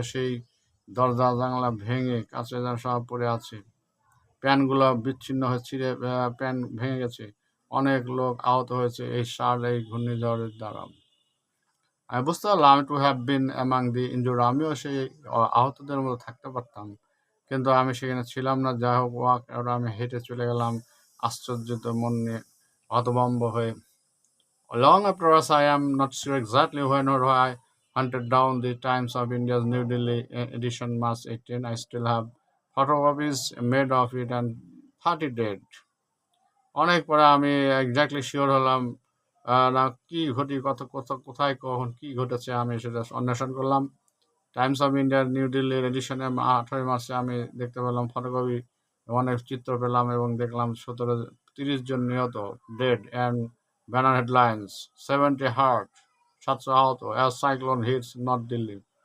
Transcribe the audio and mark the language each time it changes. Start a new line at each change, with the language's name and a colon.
Bangla: সেই দরজা জানলা ভেঙে কাছে সব পড়ে আছে, প্যানগুলো বিচ্ছিন্ন হয়ে ছিঁড়ে প্যান ভেঙে গেছে, অনেক লোক আহত হয়েছে এই ঘূর্ণিঝড়ের দ্বারা। আমি বুঝতে পারলাম
English: to have been among the injured,
Bangla: আমিও সেই আহতদের মধ্যে থাকতে পারতাম, কিন্তু আমি সেখানে ছিলাম না। যাই হোক, আমি হেঁটে চলে গেলাম আশ্চর্যিত মন নিয়ে, হতভম্ব হয়ে।
English: Long afterwards, I am not sure exactly when or why I hunted down the Times of India's New Delhi edition March 18. I still have photocopies made of it and 30 dead.
Bangla: অনেক পরে আমি এক্স্যাক্টলি শিওর হলাম না কি কোথায় কখন কি ঘটেছে, আমি সেটা অন্বেষণ করলাম। টাইমস অফ ইন্ডিয়ার নিউ দিল্লির এডিশনে 18 মার্চে আমি দেখতে পেলাম ফটোকপি, অনেক চিত্র পেলাম এবং দেখলাম 30 জন নিহত, dead,
English: and banner headlines 70 hurt,
Bangla: 700 আহত,
English: As cyclone hits north Delhi.